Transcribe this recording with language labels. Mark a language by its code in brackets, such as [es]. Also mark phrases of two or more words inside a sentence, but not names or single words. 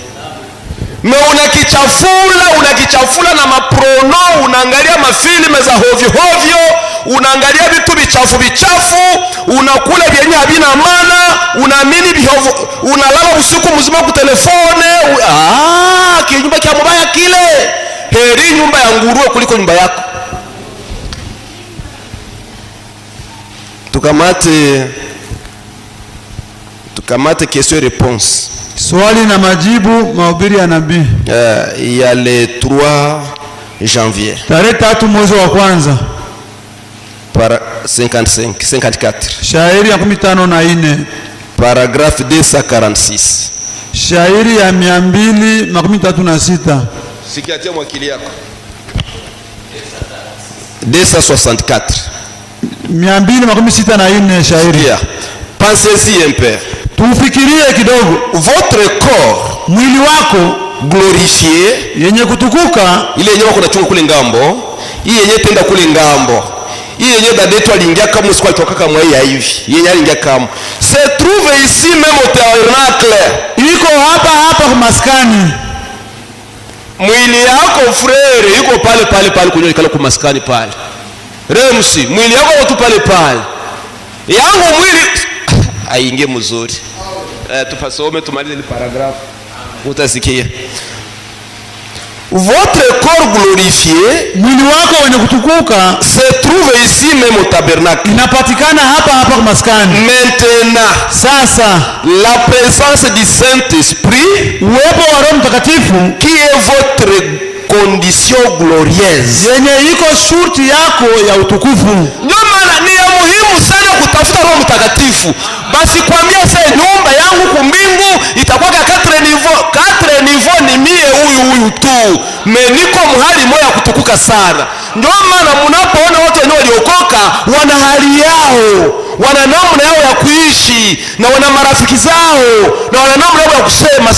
[sw] Unakichafula na maprono, unaangalia mafilme za hovyo, unaangalia vitu bichafu, unakula vyenye havina maana, unaamini bihovu, unalala usiku mzima kwa telefone. Kinyumba kia mbaya kile. Heri nyumba ya nguruwe kuliko nyumba yako. Tukamate [fr] question réponse. [sw] Swali na majibu, mahubiri ya nabii. [fr] Il y a le 3 janvier. [sw] Tarehe 3 mwezi wa kwanza. [fr] Para 54. [sw] Shairi ya 54. [fr] Paragraphe 246. [sw] Shairi ya 236. Sikiatia mwakili yako. 264. 264 shairi. [fr] Pensez-y un peu. [sw] Tufikirie kidogo. [fr] Votre corps, [sw] mwili wako [fr] glorifié, [sw] yenye kutukuka, ile yenye wako nachunga kule ngambo, hii yenye tenda kule ngambo, hii yenye dadetu aliingia kama usiku alitoka kama yeye hivi, yenye aliingia kama [fr] se trouve ici même au tabernacle, [sw] iko hapa kwa maskani. Mwili yako frere yuko pale kunyoka kale kwa maskani pale. Remsi, mwili yako tu pale. Yangu mwili aingie mzuri. Tupasome tumalize ile paragraphe. Utasikia. [fr] Votre corps glorifié, [sw] mwili wako wenye kutukuka, [fr] se trouve ici même au tabernacle. [sw] Inapatikana hapa kwa maskani. [fr] Maintenant, [sw] sasa [fr] la présence du Saint-Esprit, [sw] uwepo wa Roho Mtakatifu, [fr] qui est votre condition glorieuse, [sw] yenye iko shurti yako ya utukufu. Ndio maana ni ya muhimu sana kutafuta Roho Mtakatifu. Basi kwambia sasa nyumba yangu kumbingu itakuwa 4 niveau ni mie huyu tu. Niko mahali moja kutukuka sana. Ndio maana mnapoona watu wenyewe waliokoka wana hali yao, wana namna yao ya kuishi, na wana marafiki zao, na wana namna yao ya kusema.